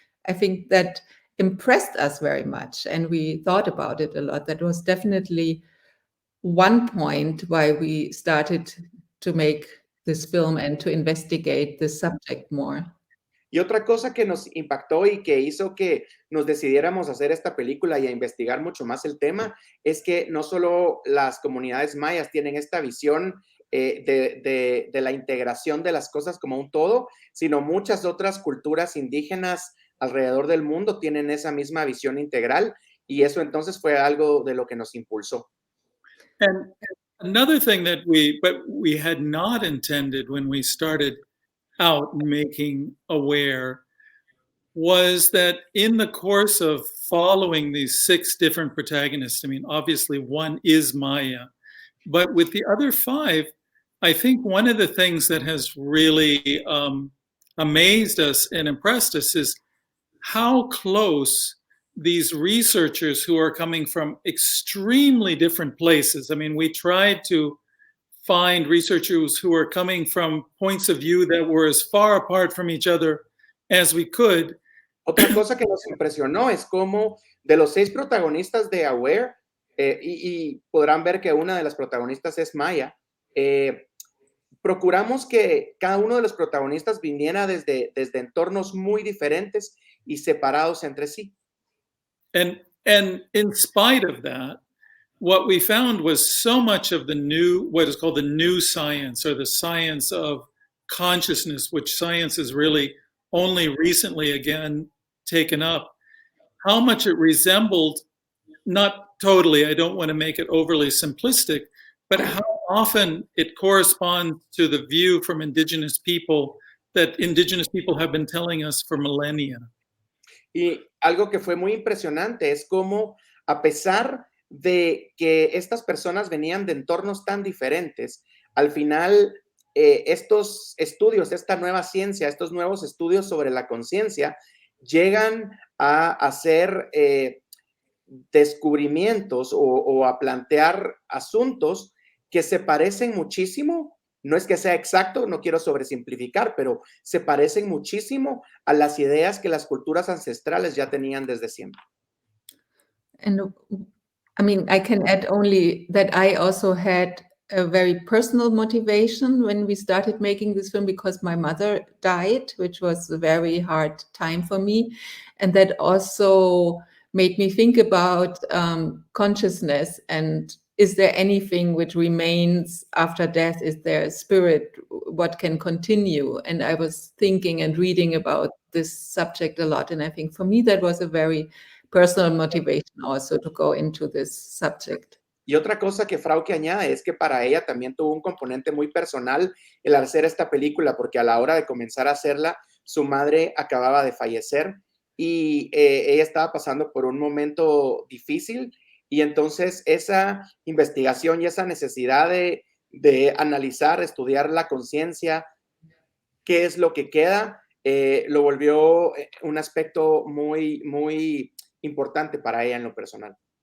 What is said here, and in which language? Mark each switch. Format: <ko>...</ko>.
<en>I think that impressed us very much, and we thought about it a lot. That was definitely one point why we started to make this film and to investigate this subject more.</en> <es>Y otra cosa que nos impactó y que hizo que nos decidiéramos a hacer esta película y a investigar mucho más el tema es que no solo las comunidades mayas tienen esta visión de la integración de las cosas como un todo, sino muchas otras culturas indígenas alrededor del mundo tienen esa misma visión integral, y eso entonces fue algo de lo que nos impulsó.</es> <en>And another thing that we had not intended when we started out making Aware was that in the course of following these 6 different protagonists, I mean, obviously one is Maya, but with the other 5, I think one of the things that has really amazed us and impressed us is how close these researchers who are coming from extremely different places. I mean, we tried to find researchers who are coming from points of view that were as far apart from each other as we could.</en> <es>Otra cosa que nos impresionó es cómo de los 6 protagonistas de Aware, y podrán ver que una de las protagonistas es Maya, procuramos que cada uno de los protagonistas viniera desde entornos muy diferentes y separados entre sí.</es> <en>And in spite of that, what we found was so much of the new, what is called the new science, or the science of consciousness, which science has really only recently again taken up, how much it resembled, not totally, I don't want to make it overly simplistic, but how often it corresponds to the view from indigenous people that indigenous people have been telling us for millennia.</en> <es>Y algo que fue muy impresionante es cómo, a pesar de que estas personas venían de entornos tan diferentes, al final estos estudios, esta nueva ciencia, estos nuevos estudios sobre la conciencia llegan a hacer descubrimientos o a plantear asuntos que se parecen muchísimo. No es que sea exacto, no quiero sobresimplificar, pero se parecen muchísimo a las ideas que las culturas ancestrales ya tenían desde siempre.</es> <en>And I mean, I can add only that I also had a very personal motivation when we started making this film, because my mother died, which was a very hard time for me. And that also made me think about consciousness, and is there anything which remains after death? Is there a spirit? What can continue? And I was thinking and reading about this subject a lot. And I think for me, that was a very personal motivation also to go into this subject.</en> <es>Y otra cosa que Frauke añade es que para ella también tuvo un componente muy personal el hacer esta película, porque a la hora de comenzar a hacerla, su madre acababa de fallecer y ella estaba pasando por un momento difícil. Y entonces esa investigación y esa necesidad de analizar, estudiar la conciencia, qué es lo que queda, lo volvió un aspecto muy, muy importante para ella en lo personal.</es>